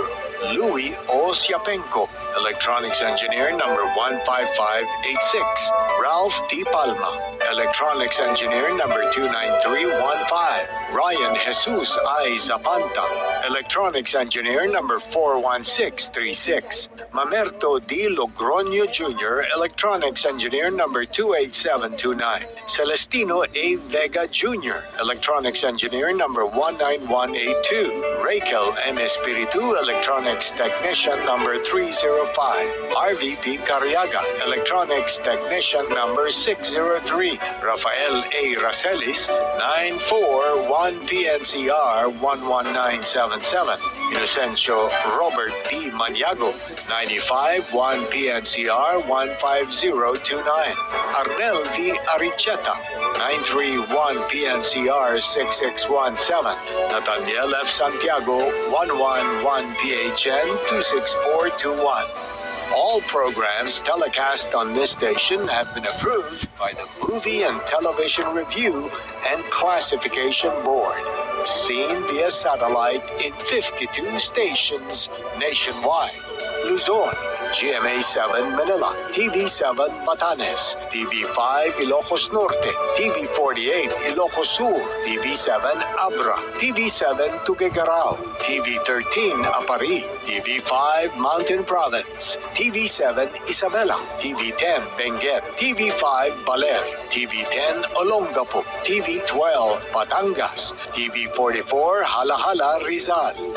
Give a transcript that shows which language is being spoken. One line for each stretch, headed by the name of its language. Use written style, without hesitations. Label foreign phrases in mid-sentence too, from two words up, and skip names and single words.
English: Louis O. Siapenko, Electronics Engineer number 15586. Ralph D. Palma, Electronics Engineer number 29315. Ryan Jesus I. Zapanta, Electronics Engineer number 41636. Mamerto D. Logroño Jr., Electronics Engineer number 28729. Celestino A. Vega Jr., Electronics Engineer number 19182. Raquel M. Espiritu, Electronics Technician number 305. Harvey P. Cariaga, Electronics Technician number 603. Rafael A. Racelis, 941 PNCR 11977. Inocencio Robert P. Maniago, 95-1 PNCR 15029. Arnel V. Aricheta, 931 PNCR 6617. Nathaniel F. Santiago, 111 PHN 26421. All programs telecast on this station have been approved by the Movie and Television Review and Classification Board. Seen via satellite in 52 stations nationwide. Luzon, GMA7 Manila, TV7 Batanes, TV5 Ilocos Norte, TV48 Ilocos Sur, TV7 Abra, TV7 Tuguegarao, TV13 Apari, TV5 Mountain Province, TV7 Isabela, TV10 Benguet, TV5 Baler, TV10 Olongapo, TV12 Batangas, TV44 Halahala Rizal,